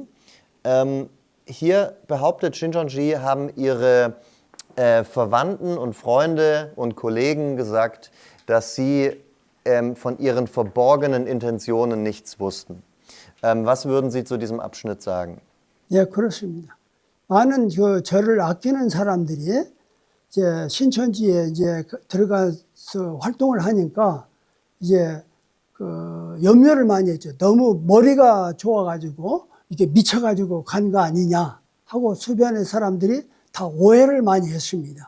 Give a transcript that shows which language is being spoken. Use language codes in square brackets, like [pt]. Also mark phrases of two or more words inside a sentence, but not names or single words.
[de] Hier behauptet Shincheonji, haben ihre Verwandten und Freunde und Kollegen gesagt, dass sie von ihren verborgenen Intentionen nichts wussten. Was würden Sie zu diesem Abschnitt sagen? [ko] 예, 그렇습니다. 많은 저를 아끼는 사람들이 이제 신천지에 이제 들어가서 활동을 하니까 이제 염려를 많이 했죠. 너무 머리가 좋아가지고 이게 미쳐가지고 간 거 아니냐 하고 주변의 사람들이 다 오해를 많이 했습니다.